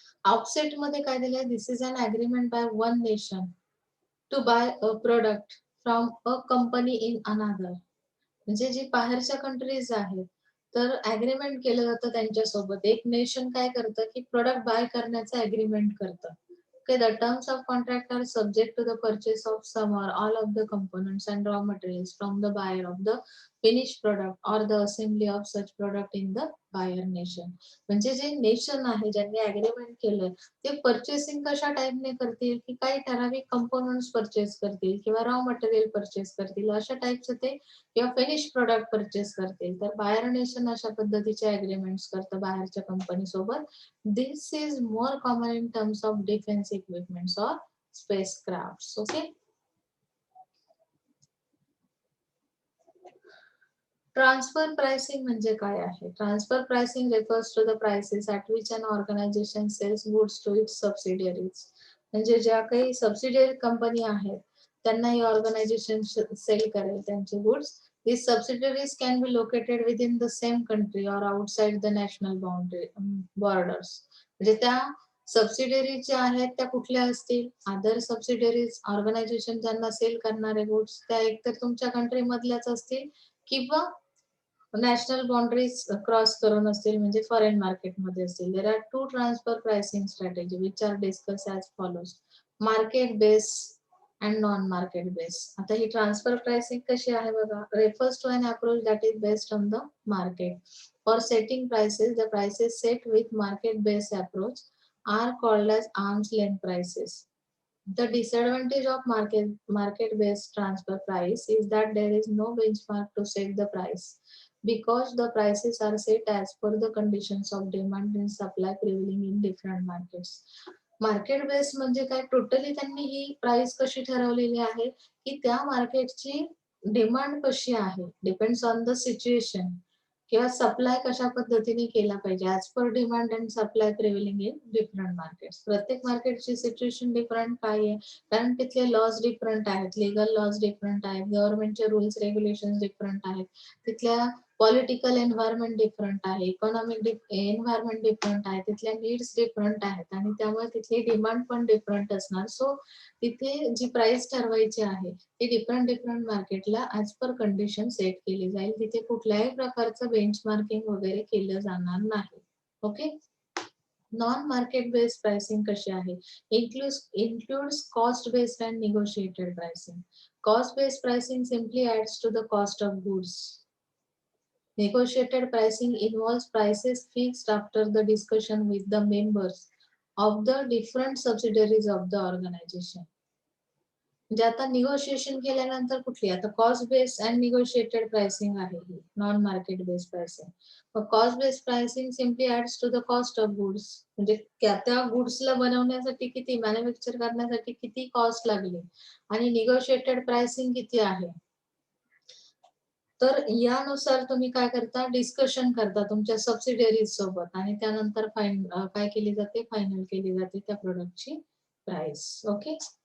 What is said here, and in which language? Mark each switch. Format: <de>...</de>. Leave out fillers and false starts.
<mr>Offset मध्ये काय दिलंय,</mr> <en>This is an agreement by one nation to buy a product from a company in another.</en> <mr>म्हणजे जी बाहेरच्या कंट्रीज आहेत, तर अग्रीमेंट केलं जातं त्यांच्यासोबत. एक नेशन काय करतं की प्रोडक्ट बाय करण्याचं अग्रीमेंट करतं.</mr> <en>Okay, the terms of contract are subject to the purchase of some or all of the components and raw materials from the buyer of the finished product or the assembly of such product in the buyer nation.</en> <mr>म्हणजे जे nation आहे ज्यांनी agreement केलंय ते purchasing कशा टाईपने करतील की काही ठराविक कंपोनंट्स परचेस करतील किंवा रॉ मटेरियल परचेस करतील, अशा टाईपचं ते किंवा फिनिश प्रोडक्ट परचेस करतील. तर बायर नेशन अशा पद्धतीचे अग्रीमेंट्स करतं बाहेरच्या कंपनी सोबत.</mr> <en>This is more common in terms of defense equipments or spacecrafts. Okay.</en> <mr>Transfer pricing म्हणजे काय आहे?</mr> <en>Transfer pricing refers to the prices at which an organization sells goods to its subsidiaries.</en> <mr>म्हणजे ज्या काही subsidiary company आहेत त्यांना ही organisation sale करेल त्यांचे goods.</mr> <en>These subsidiaries can be located within the same country or outside the national borders.</en> <mr>म्हणजे त्या subsidiary ज्या आहेत त्या कुठल्या असतील, अदर सबसिडियरीज ऑर्गनायझेशन ज्यांना सेल करणारे गुड्स त्या एकतर तुमच्या कंट्री मधल्याच असतील किंवा नॅशनल बाउंड्रीज क्रॉस करून असतील, म्हणजे फॉरेन मार्केटमध्ये असतील.</mr> <en>There are two transfer pricing strategy which are discuss as follows. Market base and non market base.</en> <mr>आता ही ट्रान्सफर प्राइसिंग कशी आहे बघा,</mr> <en>Refers to an approach that is based on the market. For setting prices, the prices set with market based approach are called as arm's length prices. The disadvantage of market-based transfer price is that there is no benchmark to set the price because the prices are set as per the conditions of demand and supply prevailing in different markets.</en> <mr>Market base म्हणजे काय, totally त्यांनी ही price कशी ठरवलेली आहे की त्या मार्केटची demand कशी आहे,</mr> <en>depends on the situation</en> <mr>किंवा सप्लाय कशा पद्धतीने केला पाहिजे</mr> <en>As per demand and supply prevailing in different markets.</en> <mr>प्रत्येक मार्केटची सिच्युएशन डिफरंट काय आहे, कारण तिथले लॉज डिफरंट आहेत, लिगल लॉज डिफरंट आहेत, गव्हर्नमेंटचे रूल्स रेग्युलेशन डिफरंट आहेत, तिथल्या पॉलिटिकल एन्व्हायरमेंट डिफरंट आहे, इकॉनॉमिक एन्व्हायरमेंट डिफरंट आहे, तिथल्या नीड्स डिफरंट आहेत आणि त्यामुळे तिथली डिमांड पण डिफरंट असणार. सो तिथे जी प्राइस ठरवायची आहे ती डिफरंट डिफरंट मार्केटला ऍज पर कंडिशन सेट केली जाईल. तिथे कुठल्याही प्रकारचं बेंचमार्किंग वगैरे केलं जाणार नाही. Okay.</mr> <en>Non market based pricing कशी आहे, includes cost based and negotiated pricing. Cost based pricing simply adds to the cost of goods. Negotiated pricing involves prices fixed after the discussion with the members of the different subsidiaries of the organization.</en> <mr>म्हणजे आता negotiation केल्यानंतर कुठली, आता cost based and negotiated pricing आहे ही non market based pricing. मग cost based pricing</mr> <en>Simply adds to the cost of goods.</en> <mr>म्हणजे त्या गुड्सला बनवण्यासाठी किती, मॅन्युफॅक्चर करण्यासाठी किती कॉस्ट लागली आणि निगोशिएटेड प्राइसिंग किती आहे, तर यानुसार तुम्ही काय करता, डिस्कशन करता तुमच्या सबसिडियरीज सोबत आणि त्यानंतर काय केली जाते, फायनल केली जाते त्या प्रोडक्टची प्राइस. ओके.</mr>